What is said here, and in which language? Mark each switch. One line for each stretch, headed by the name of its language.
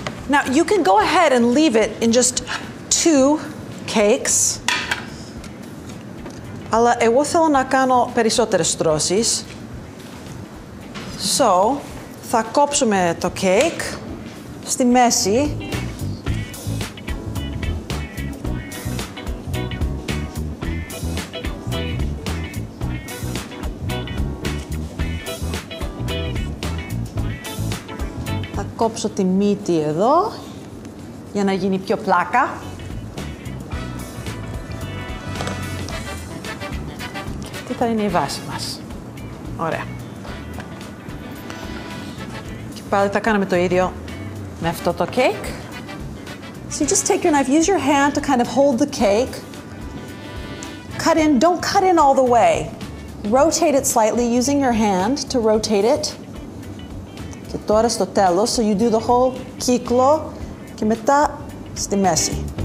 English: Now, you can go ahead and leave it in just 2 cakes.
Greek: Αλλά εγώ θέλω να κάνω περισσότερες στρώσεις. So, θα κόψουμε το cake στη μέση. Θα κόψω τη μύτη εδώ για να γίνει πιο πλάκα. Και τι θα είναι η βάση μας. Ωραία. Και πάλι θα κάνουμε το ίδιο με αυτό το cake.
English: So you just take your knife, use your hand to kind of hold the cake. Cut in, don't cut in all the way. Rotate it slightly using your hand to rotate it.
Greek: Και τώρα στο τέλος,
English: so you do the whole
Greek: κύκλο και μετά στη μέση.